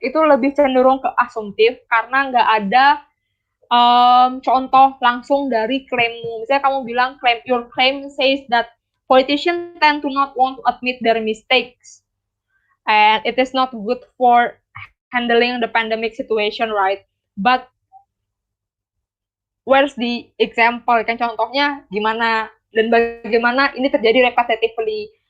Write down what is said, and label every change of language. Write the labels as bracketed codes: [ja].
[id] Itu lebih cenderung ke assumptif karena nggak ada contoh langsung dari klaimmu. Misalnya kamu bilang [en] your claim says that politicians tend to not want to admit their mistakes, and it is not good for handling the pandemic situation, right? But where's the example? [id] Kan contohnya gimana dan bagaimana ini terjadi repetitively.